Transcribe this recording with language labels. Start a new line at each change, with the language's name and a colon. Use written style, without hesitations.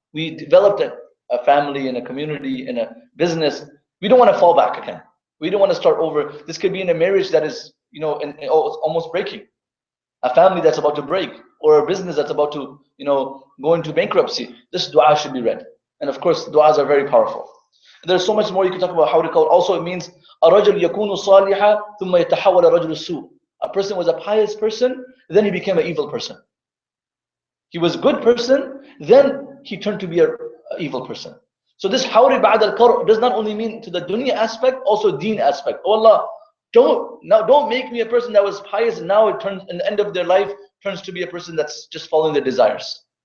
English: we developed a family and a community and a business, we don't want to fall back again. We don't want to start over. This could be in a marriage that is, it's almost breaking, a family that's about to break, or a business that's about to, go into bankruptcy. This dua should be read. And of course, duas are very powerful. There's so much more you can talk about how to call it. Also, it means
Arabic: الرجل يكون صالحا ثم يتحول رجل السوء.
English: A person was a pious person, then he became an evil person. He was a good person, then he turned to be an evil person. So this hawri ba'd al-qar does not only mean to the dunya aspect, also deen aspect. Oh Allah, don't make me a person that was pious and now it turns, in the end of their life, turns to be a person that's just following their desires.